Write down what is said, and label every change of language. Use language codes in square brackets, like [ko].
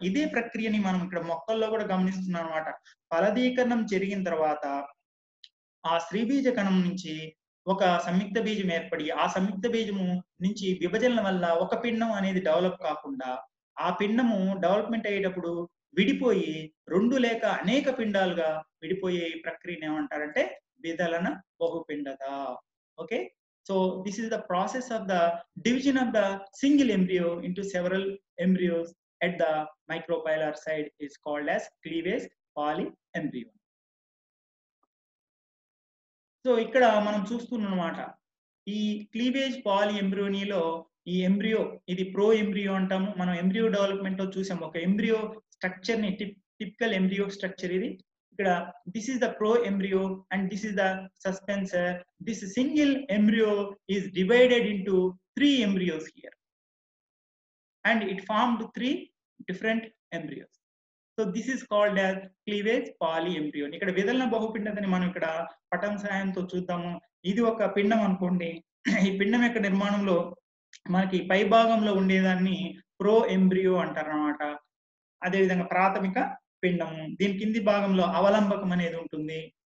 [te] ఇదే ప్రక్రియని మనం ఇక్కడ మొక్కల్లో కూడా గమనిస్తున్నాం అనమాట. ఫలదీకరణం జరిగిన తర్వాత ఆ స్త్రీబీజ కణం నుంచి ఒక సంయుక్త బీజం ఏర్పడి ఆ సంయుక్త బీజము నుంచి విభజనల వల్ల ఒక పిండం అనేది డెవలప్ కాకుండా ఆ పిండము డెవలప్మెంట్ అయ్యేటప్పుడు విడిపోయి 2 లేక అనేక పిండాలుగా విడిపోయే ఈ ప్రక్రియను ఏమంటారంటే విదలన బహుపిండత. [en] Okay, so this is the process of the division of the single embryo into several embryos at the micropylar side is called as cleavage polyembryo. [te] So ఇక్కడ మనం చూస్తున్నామన్నమాట. ఈ క్లీవేజ్ పాలిఎంబ్రియోనీలో ఈ ఎంబ్రియో ఇది ప్రో ఎంబ్రియో అంటాము. మనం ఎంబ్రియో డెవలప్మెంట్ లో చూసాము. ఒక ఎంబ్రియో స్ట్రక్చర్ ని టిపికల్ ఎంబ్రియో స్ట్రక్చర్ ఇది. ఇక్కడ [en] This is the pro embryo and this is the suspensor. This single embryo is divided into 3 embryos here and it formed 3 different embryos. So this is called as cleavage polyembryony. [te] ఇక్కడ విదలన బహుపిండతని మనం ఇక్కడ పటం సహాయంతో చూద్దాము. ఇది ఒక పిండం అనుకోండి. ఈ పిండం యొక్క నిర్మాణంలో మనకి పై భాగంలో ఉండేదాన్ని ప్రో ఎంబ్రియో అంటారన్నమాట. అదేవిధంగా ప్రాథమిక పిండము. దీని కింది భాగంలో అవలంబకం అనేది ఉంటుంది.